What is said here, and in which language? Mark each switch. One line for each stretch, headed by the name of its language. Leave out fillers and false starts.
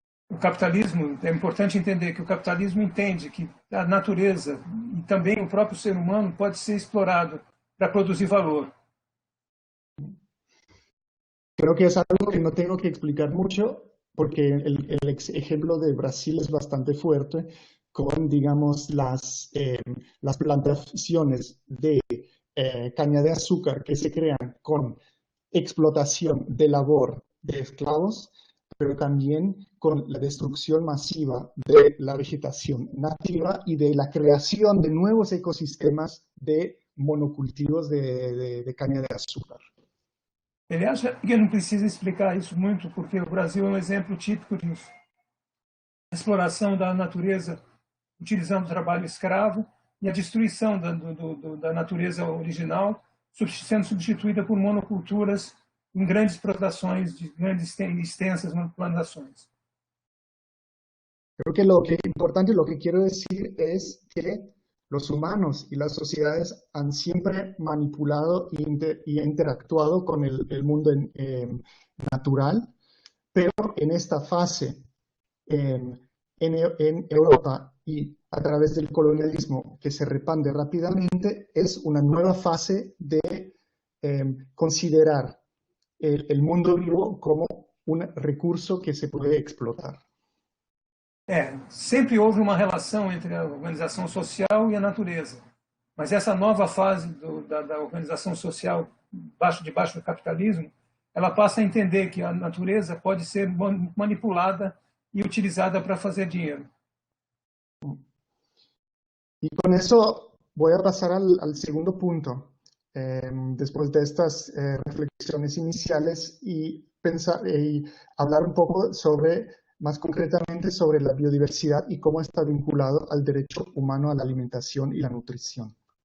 Portuguese: O capitalismo, é importante entender que o capitalismo entende que a natureza e também o próprio ser humano pode ser explorado para producir valor.
Spanish: Creo que es algo que no tengo que explicar mucho porque el ejemplo de Brasil es bastante fuerte con, digamos, las plantaciones de caña de azúcar que se crean con explotación de labor de esclavos, pero también con la destrucción masiva de la vegetación nativa y de la creación de nuevos ecosistemas de monocultivos de caña de azúcar.
Portuguese: Ele acha que não precisa explicar isso muito, porque o Brasil é um exemplo típico disso. Exploração da natureza utilizando o trabalho escravo e a destruição da natureza original sendo substituída por monoculturas em grandes plantações, de grandes e extensas plantações.
Spanish: Creo que lo que es importante, lo que quiero decir es que los humanos y las sociedades han siempre manipulado y interactuado con el mundo natural, pero en esta fase en Europa y a través del colonialismo que se repande rápidamente, es una nueva fase de considerar el mundo vivo como un recurso que se puede explotar.
Portuguese: Sempre houve uma relação entre a organização social e a natureza. Mas essa nova fase da organização social debaixo do capitalismo, ela passa a entender que a natureza pode ser manipulada
Spanish: y utilizada para hacer dinero. Y con eso voy a pasar al segundo punto, después de estas reflexiones iniciales y hablar un poco más concretamente sobre la biodiversidad y cómo está vinculado al derecho humano a la alimentación y la nutrición.